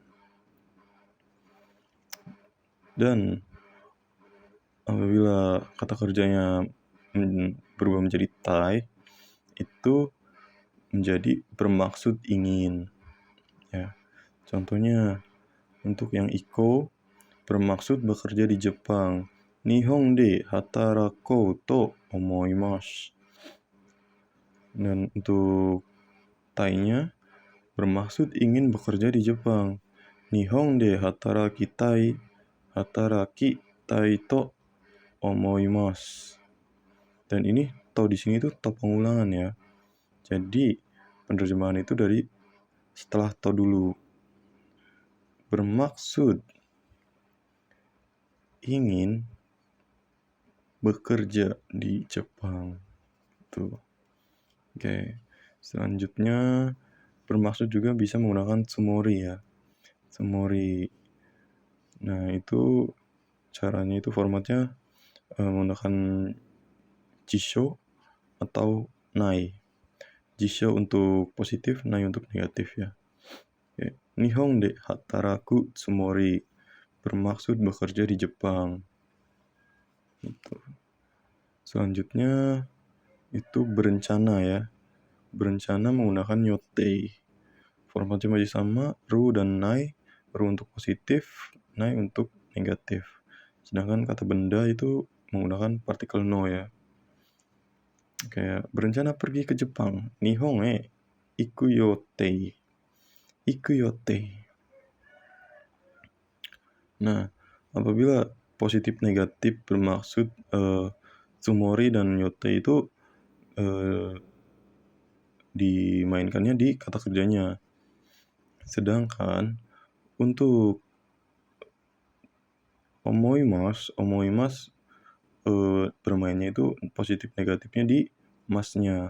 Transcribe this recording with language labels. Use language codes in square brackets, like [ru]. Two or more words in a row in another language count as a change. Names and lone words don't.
[id] Dan apabila kata kerjanya berubah menjadi tai, itu menjadi bermaksud ingin ya. Contohnya untuk yang iko bermaksud bekerja di Jepang. [ja] 日本で働こうと思います. [id] Dan untuk tai-nya bermaksud ingin bekerja di Jepang. [ja] 日本で働きたいと思います. [id] Dan ini to di sini tuh to pengulangan ya. Jadi penerjemahan itu dari setelah to dulu. Bermaksud ingin bekerja di Jepang. Tuh. Oke. Selanjutnya bermaksud juga bisa menggunakan tsumori ya. Tsumori. Nah, itu caranya itu formatnya menggunakan jisho atau nai. Jisho untuk positif, nai untuk negatif ya. Oke. [ja] 日本で働くつもり, [id] bermaksud bekerja di Jepang. Gitu. Selanjutnya itu berencana ya. Berencana menggunakan nyotei. Formatnya masih sama, ru dan nai. Ru untuk positif, nai untuk negatif. Sedangkan kata benda itu menggunakan partikel no ya. Kayak berencana pergi ke Jepang. [ja] 日本へ行く予定. 行く予定. [id] Nah, apabila positif negatif bermaksud tsumori dan nyote itu dimainkannya di kata kerjanya. Sedangkan untuk omoimas bermainnya itu positif negatifnya di masnya.